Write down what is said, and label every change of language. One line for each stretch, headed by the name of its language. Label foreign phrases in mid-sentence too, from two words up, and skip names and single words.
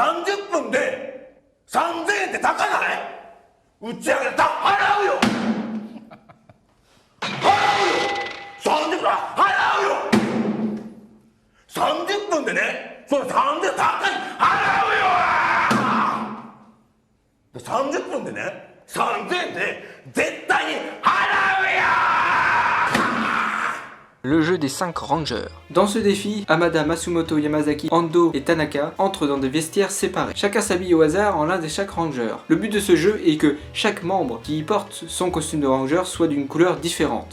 Japanese: 30 分でね、その30分でね、30分でね、 3000で絶対に払うよ。
French: Le jeu des 5 rangers. Dans ce défi, Hamada, Matsumoto, Yamazaki, Ando et Tanaka entrent dans des vestiaires séparés. Chacun s'habille au hasard en l'un des chaque ranger. Le but de ce jeu est que chaque membre qui y porte son costume de ranger soit d'une couleur différente.